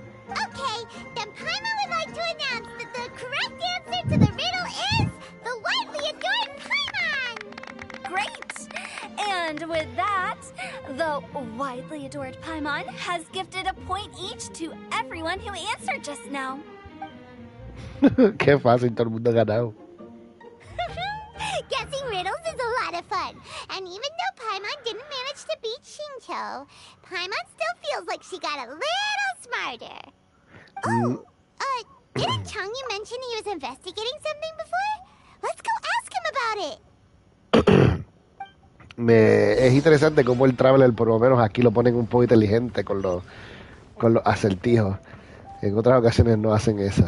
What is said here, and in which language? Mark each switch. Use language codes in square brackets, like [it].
[en] Okay, then Paimon would like to announce that the correct answer to the riddle is the widely adored Paimon! Great! And with that, the widely adored Paimon has gifted a point each to everyone who answered just now. [es] Qué fácil, todo el mundo ha ganado. [en] Guessing riddles is a lot of fun. And even though Paimon didn't manage to beat Shinto, Paimon still feels like she got a little smarter. Oh, didn't Changyu mention he was investigating something before? Let's go ask him about it. [es] Es interesante cómo el Traveler, por lo menos aquí lo ponen un poco inteligente con los acertijos. En otras ocasiones no hacen eso.